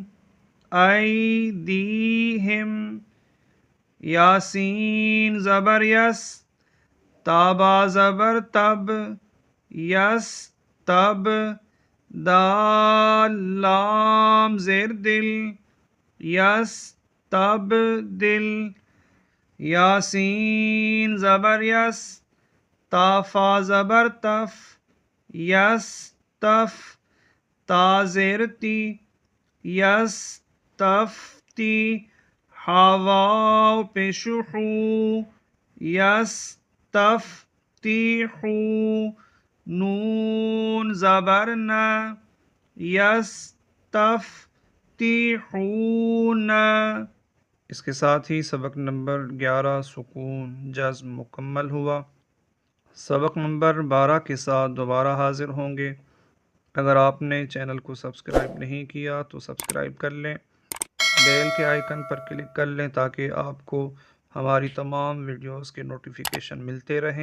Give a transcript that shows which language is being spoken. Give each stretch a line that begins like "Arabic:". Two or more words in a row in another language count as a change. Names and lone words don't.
Urdu: ایدیہم، یاسین زبر یس، تابا زبر تب، یس تب، دال لام زیر دل، یس تب دل، یاسین زبر یس، تافا زبر تف، یس تف، تا زیر تی، یس تفتی، حاواو پیش حو، یس تفتیحو، نون زبر نہ، یس تفتیحون۔ اس کے ساتھ ہی سبق نمبر 11 سکون جزم مکمل ہوا۔ سبق نمبر 12 کے ساتھ دوبارہ حاضر ہوں گے۔ اگر آپ نے چینل کو سبسکرائب نہیں کیا تو سبسکرائب کر لیں، بیل کے آئیکن پر کلک کر لیں تاکہ آپ کو ہماری تمام ویڈیوز کے نوٹیفیکیشن ملتے رہیں۔